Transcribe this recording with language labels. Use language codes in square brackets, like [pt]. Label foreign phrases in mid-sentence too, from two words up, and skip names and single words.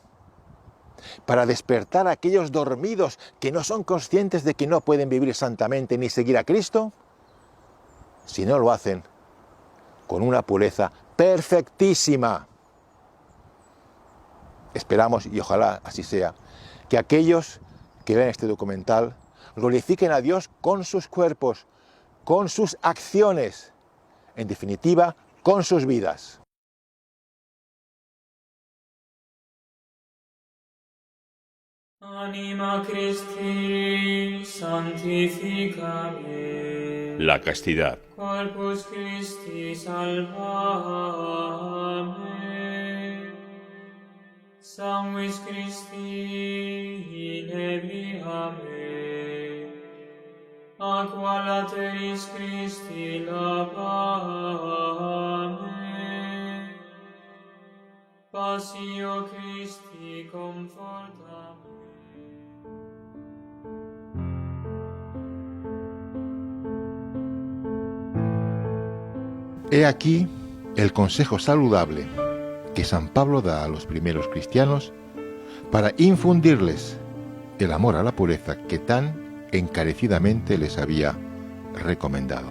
[es] Para despertar a aquellos dormidos que no son conscientes de que no pueden vivir santamente ni seguir a Cristo, si no lo hacen con una pureza perfectísima. Esperamos, y ojalá así sea, que aquellos que vean este documental glorifiquen a Dios con sus cuerpos, con sus acciones, en definitiva, con sus vidas. [la] Anima Christi sanctificame. [es] La castidad. [la] Corpus Christi salvame. Sanguis Christi inebriame. Aqua lateris Christi lavame. Passio Christi confortame. [es] He aquí el consejo saludable que San Pablo da a los primeros cristianos para infundirles el amor a la pureza que tan encarecidamente les había recomendado.